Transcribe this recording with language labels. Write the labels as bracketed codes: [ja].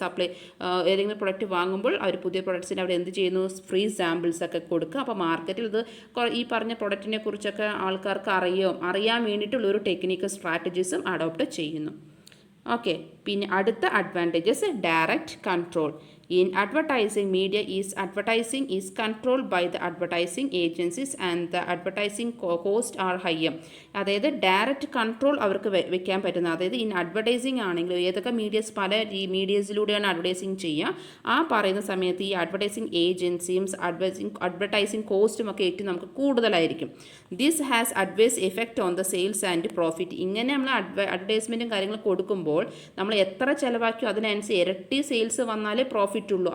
[ml] Supply ഏതെങ്കിലും product വാങ്ങുമ്പോൾ അവർ പുതിയ പ്രൊഡക്ട്സിന് അവിടെ എന്ത് ചെയ്യുന്നു, ഫ്രീ സാമ്പിൾസ് ഒക്കെ കൊടുക്കുക. അപ്പോൾ മാർക്കറ്റിൽ ഇത് ഈ പറഞ്ഞ പ്രൊഡക്റ്റിനെ കുറിച്ചൊക്കെ ആൾക്കാർക്ക് അറിയാൻ വേണ്ടിയിട്ടുള്ളൊരു ടെക്നിക്ക് സ്ട്രാറ്റജീസും അഡോപ്റ്റ് ചെയ്യുന്നു. ഓക്കെ, പിന്നെ അടുത്ത advantages direct control. [en] In advertising, media is advertising is controlled by the advertising agencies and the advertising cost are higher. [ml] അതായത് ഡയറക്റ്റ് കൺട്രോൾ അവർക്ക് വെക്കാൻ പറ്റുന്ന, അതായത് ഇൻ അഡ്വർടൈസിങ് ആണെങ്കിലും ഏതൊക്കെ മീഡിയസ് പല മീഡിയസിലൂടെയാണ് അഡ്വർടൈസിങ് ചെയ്യുക, ആ പറയുന്ന സമയത്ത് ഈ അഡ്വർടൈസിങ് ഏജൻസിയും അഡ്വർടൈസിങ് കോസ്റ്റും ഒക്കെ ഏറ്റവും നമുക്ക് കൂടുതലായിരിക്കും. [en] This has adverse effect on the sales and profit. [ml] ഇങ്ങനെ നമ്മൾ അഡ്വർടൈസ്മെൻറ്റും കാര്യങ്ങളും കൊടുക്കുമ്പോൾ നമ്മൾ എത്ര ചിലവാക്കിയോ അതിനനുസരിച്ച് ഇരട്ടി സെയിൽസ് വന്നാലേ പ്രോഫിറ്റ് ഉള്ളൂ.